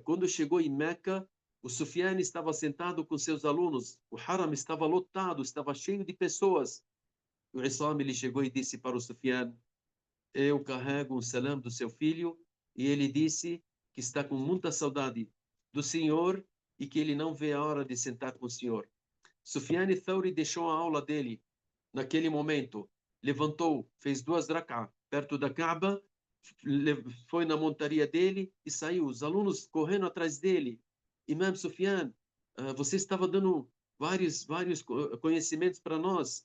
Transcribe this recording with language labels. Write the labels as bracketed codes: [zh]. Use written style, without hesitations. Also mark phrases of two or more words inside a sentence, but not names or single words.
[pt] Quando chegou em Meca, o Sufyan estava sentado com seus alunos, o Haram estava lotado, estava cheio de pessoas. O Issam, ele chegou e disse para o Sufyan: eu carrego um salam do seu filho, e ele disse que está com muita saudade do senhor e que ele não vê a hora de sentar com o senhor. Sufyan al-Thawri deixou a aula dele naquele momento, levantou, fez 2 rak'ah perto da Kaaba, foi na montaria dele e saiu. Os alunos correndo atrás dele. Imam Sufyan, você estava dando vários conhecimentos para nós.